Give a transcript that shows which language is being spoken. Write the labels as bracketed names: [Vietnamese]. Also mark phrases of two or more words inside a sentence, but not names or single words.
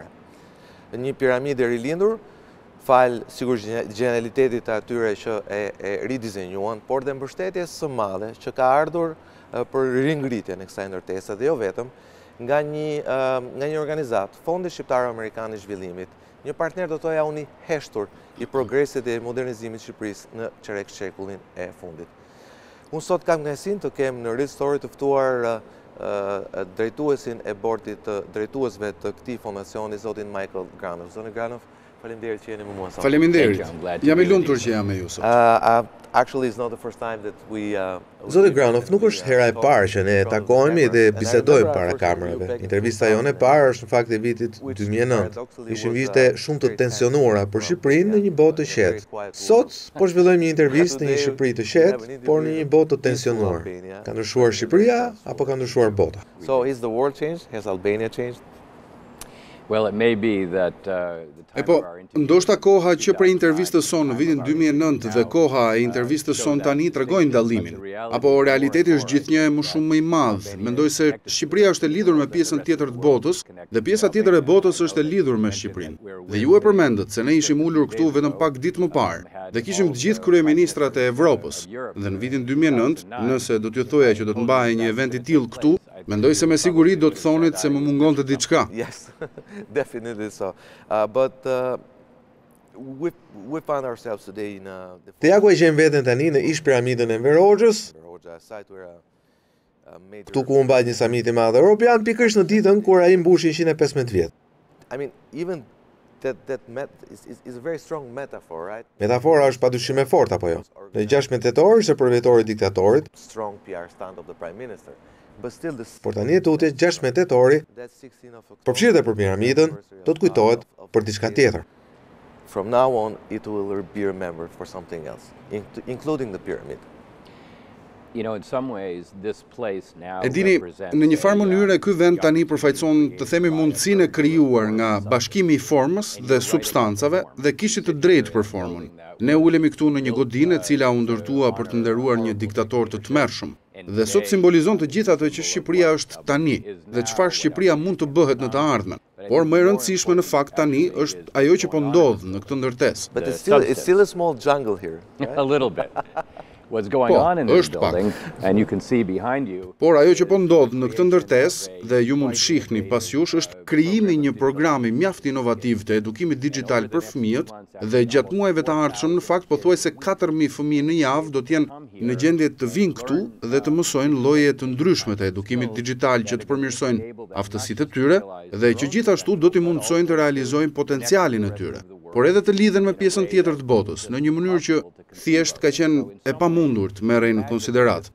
[Albanian] Një piramidë e rilindur, falë sigurisht genialitetit të atyre që e ridizenjuan, por dhe mbështetjes së madhe që ka ardhur për ringritjen e kësaj ndërtese dhe jo vetëm nga një organizat, Fondi Shqiptar Amerikan i Zhvillimit, një partner do të thoja unë i heshtur i progresit dhe modernizimit Shqipërisë në çerek shekullin e fundit. Unë sot kam kënaqësinë të kem në Real Story të ftuar drejtuesin e bordit të drejtuesve të këtij fondacioni, zotin Michael Granov. Zoti Granov, faleminderit që jeni me mua sot. Faleminderit. Jam i lumtur që jam me ju sot. [English] Actually, it's not the first time that we [Albanian] Zoti Granov, nuk është hera e parë që ne takohemi dhe bisedojmë para kamerave. Intervista jone e parë është në fakt e vitit 2009. Ishin vite shumë të tensionuara për Shqipërinë në një botë të qetë. Sot po zhvillojmë një intervistë në një Shqipëri të qetë, por në një botë të tensionuar. Ka ndryshuar Shqipëria apo ka ndryshuar bota? [English] So is the world changed? Has Albania changed? Well, it may be that [Albanian] ndoshta koha që për intervistën sonë në vitin 2009 dhe koha e intervistës sonë tani tregojnë dallimin. Apo realiteti është gjithnjë më shumë më i madh. Mendoj se Shqipëria është e lidhur me pjesën tjetër të botës dhe pjesa tjetër e botës është e lidhur me Shqipërinë. Dhe ju e përmendët se ne ishim ulur këtu vetëm pak ditë më parë dhe kishim të gjithë kryeministrat e Evropës. Dhe në vitin 2009, nëse do t'ju thoja që do të mbahej një event i tillë këtu, mendoj se me siguri do të thonit se më mungonte diçka. [English] Yes, definitely so. But we find ourselves today in [Albanian] Te ja ku e gjem veten tani në ish piramidën e Enver Hoxhës, këtu ku u mbajt një samit i madh evropian, pikërisht në ditën kur ai mbushi 115 vjet. [English] I mean, even that is a very strong metaphor, right? [Albanian] Metafora është padyshim e fortë apo jo? Në 16 tetor ishte për vjetori i diktatorit, [English] Strong PR stunt of the Prime Minister. But still [Albanian] por tani e tutje 16 tetori, përfshirë për piramidën, do të kujtohet për diçka tjetër. [English] From now on, it will be remembered for something else, including the pyramid. you know, in some ways this place now [Albanian] E dini, në një farë mënyrë ky vend tani përfaqëson të themi mundësinë e krijuar nga bashkimi i formës dhe substancave dhe kishit të drejtë për formën. Ne ulemi këtu në një godinë e cila u ndërtua për të nderuar një diktator të tmerrshëm. Dhe sot simbolizon të gjithë ato që Shqipëria është tani dhe çfarë Shqipëria mund të bëhet në të ardhmen. Por më e rëndësishme në fakt tani është ajo që po ndodh në këtë ndërtesë. [English] But it's still a small jungle here. a little bit. What's going on in this building, and you can see behind you. [Albanian] Por ajo që po ndodh në këtë ndërtesë dhe ju mund të shihni pas jush është krijimi i një programi mjaft inovativ të edukimit digjital për fëmijët dhe gjatë muajve të ardhshëm në fakt pothuajse 4000 fëmijë në javë do të jenë në gjendje të vinë këtu dhe të mësojnë lloje të ndryshme të edukimit digjital që të përmirësojnë aftësitë e tyre dhe që gjithashtu do t'i mundsojnë të realizojnë potencialin e tyre, por edhe të lidhen me pjesën tjetër të botës, në një mënyrë që thjesht ka qenë e pamundur të merrej në konsiderat.